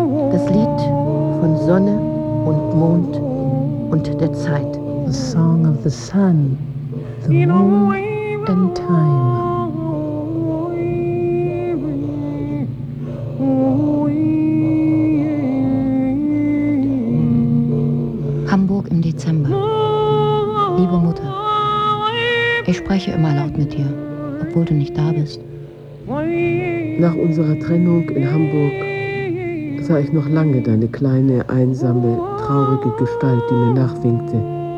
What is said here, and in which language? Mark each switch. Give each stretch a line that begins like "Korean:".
German: Das Lied von Sonne und Mond und der Zeit.
English: The song of the sun, the moon and time.
German: Hamburg im Dezember. Liebe Mutter, ich spreche immer laut mit dir, obwohl du nicht da bist. Nach unserer Trennung in Hamburg sah ich noch lange deine kleine, einsame, traurige Gestalt, die mir nachwinkte.